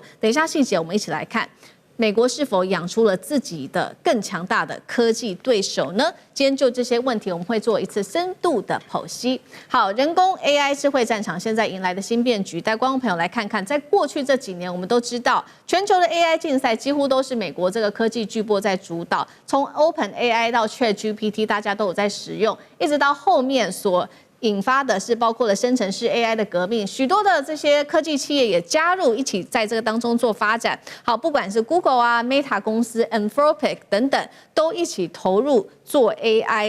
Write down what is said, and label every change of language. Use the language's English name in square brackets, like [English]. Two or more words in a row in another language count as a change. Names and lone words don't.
[Chinese] 等一下細節我們一起來看，美國是否養出了自己的更強大的科技對手呢？今天就這些問題，我们會做一次深度的剖析。好，人工 AI 智慧戰場現在迎來的新變局，帶觀眾朋友來看看，在過去這幾年，我們都知道全球的 AI 競賽幾乎都是美國這個科技巨擘在主導，從 OpenAI 到 ChatGPT， 大家都有在使用，一直到後面所引發的是包括了生成式 AI 的革命，許多的這些科技企業也加入一起在這個當中做發展。好，不管是 Google 啊、Meta 公司、Anthropic 等等，都一起投入做 AI。